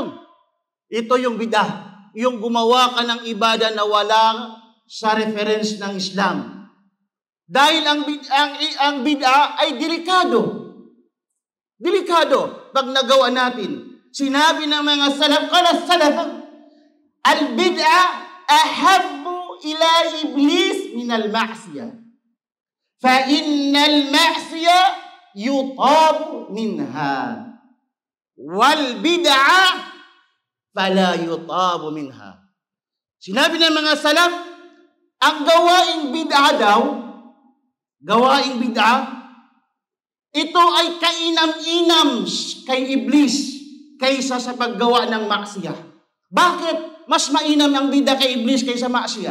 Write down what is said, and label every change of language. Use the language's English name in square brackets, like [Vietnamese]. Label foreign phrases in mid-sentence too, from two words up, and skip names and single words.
[Filipino] Ito yung bid'ah. Yung gumawa ka ng ibada na wala sa reference ng Islam. Dahil ang bid'ah ay delikado. Delikado pag nagawa natin. Sinabi ng mga salaf, [Arabic] قال سلف البدعة أحب إلى إبليس من المعصية. فإن المعصية يتاب منها. والبدعة فلا يتاب منها. [Filipino] Sinabi ng mga salaf, ang gawaing bid'a, ito ay kainam-inam kay Iblis kaysa sa paggawa ng maksiya. Bakit mas mainam ang bid'a kay Iblis kaysa maksiya?